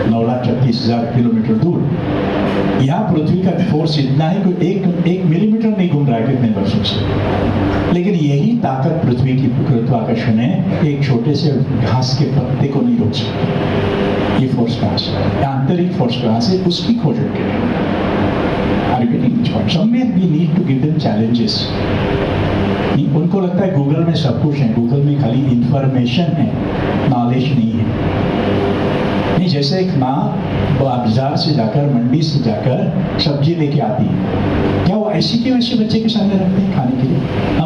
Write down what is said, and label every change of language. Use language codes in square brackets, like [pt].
[hi] 9,36,000 kilometre दूर। यहाँ पृथ्वी का फोर्स इतना है कि एक मिलीमीटर नहीं घूम रहा है कितने वर्षों से। लेकिन यही ताकत पृथ्वी की गुरुत्वाकर्षण है, एक छोटे से घास के पत्ते को नहीं रोक सकती। ये फोर्स कहाँ से, आंतरिक फोर्स कहाँ से, उसकी खोज होती है। [en] Somewhere we need to give them challenges. [hi] उनको लगता है गूगल में सब कुछ है, गूगल में खाली इंफॉर्मेशन है, नॉलेज नहीं है। नहीं, जैसे एक माँ बाजार से जाकर, मंडी से जाकर सब्जी लेके आती है, क्या वो ऐसी के वैसे बच्चे के सामने रखते हैं खाने के लिए?